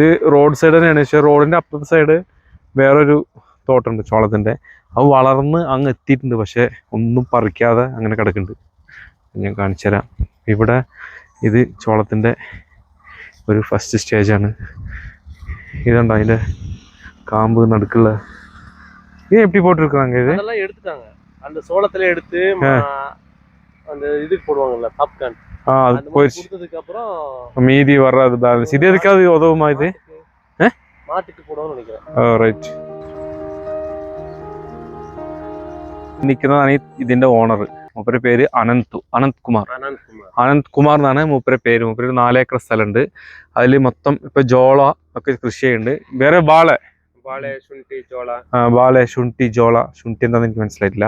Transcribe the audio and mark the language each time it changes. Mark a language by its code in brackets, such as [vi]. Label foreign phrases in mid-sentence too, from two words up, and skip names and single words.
[ml] റോഡ് സൈഡ് തന്നെയാണ്, പക്ഷേ റോഡിൻ്റെ അപ്പുറത്തെ സൈഡ് വേറൊരു തോട്ടമുണ്ട് ചോളത്തിൻ്റെ. അത് വളർന്ന് അങ്ങ് എത്തിയിട്ടുണ്ട്, പക്ഷേ ഒന്നും പറിക്കാതെ അങ്ങനെ കിടക്കുന്നുണ്ട്. ഞാൻ കാണിച്ചു തരാം. ഇവിടെ ഇത് ചോളത്തിൻ്റെ ഒരു ഫസ്റ്റ് സ്റ്റേജാണ്. ഇതുണ്ടോ അതിൻ്റെ കാമ്പ് നടുക്കുള്ള. [ta] இது எப்படி போட்டுருக்காங்க? இது அதெல்லாம் எடுத்துட்டாங்க. அந்த சோளத்துல எடுத்து அந்த இதுக்கு போடுவாங்கல்ல பாப்கார்ன், அது போயிடுச்சு. கொடுத்ததுக்கு அப்புறம் மீதி வர்றது பேலன்ஸ். இது எதுக்காவது உதவுமா இது? மாத்திட்டு போடான்னு நினைக்கிறேன். [ml] റൈറ്റ്. നിൽക്കുന്നതാണ് ഇതിന്റെ ഓണർ. മൂപ്പരുടെ പേര് അനന്ത് കുമാർ എന്നാണ് മൂപ്പരുടെ പേര്. മൂപ്പര് 4 ഏക്കർ സ്ഥലമുണ്ട്. അതിൽ മൊത്തം ഇപ്പൊ ജോള ഒക്കെ കൃഷി ചെയ്യുന്നുണ്ട്. വേറെ ബാള, ശുണ്ഠി, ജോള, ശുണ്ഠി എന്താന്ന് എനിക്ക് മനസ്സിലായിട്ടില്ല.